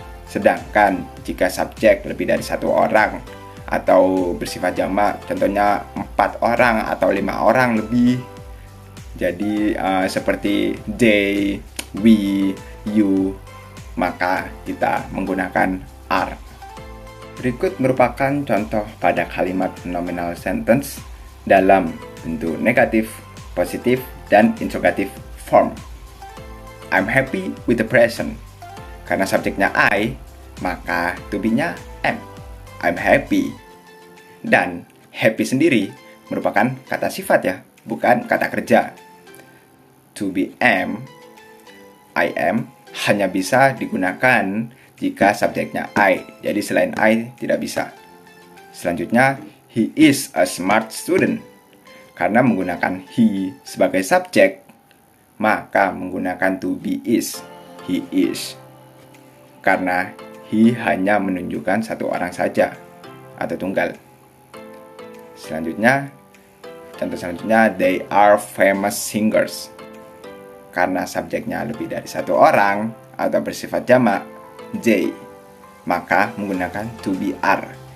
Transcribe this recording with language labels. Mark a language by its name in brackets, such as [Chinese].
[Indonesian] Sedangkan jika subjek lebih dari satu orang atau bersifat jamak, contohnya 4 orang atau 5 orang lebih, jadi seperti they, we, you, maka kita menggunakan are. Berikut merupakan contoh pada kalimat nominal sentence dalam bentuk negatif, positif, dan interrogative form. [English] I'm happy with the present. [Indonesian] Karena subjeknya I, maka to be-nya am. [English] I'm happy. [Indonesian] Dan happy sendiri merupakan kata sifat ya, bukan kata kerja. [English] To be am, I am, [Indonesian] hanya bisa digunakan jika subjeknya I. Jadi selain I tidak bisa. Selanjutnya, [English] he is a smart student. [Indonesian] Karena menggunakan he sebagai subjek, maka menggunakan to be is. [English] He is. [Indonesian] Karena he hanya menunjukkan satu orang saja atau tunggal. Contoh selanjutnya, [English] they are famous singers. [Indonesian] Karena subjeknya lebih dari satu orang atau bersifat jamak, they, maka menggunakan to be are.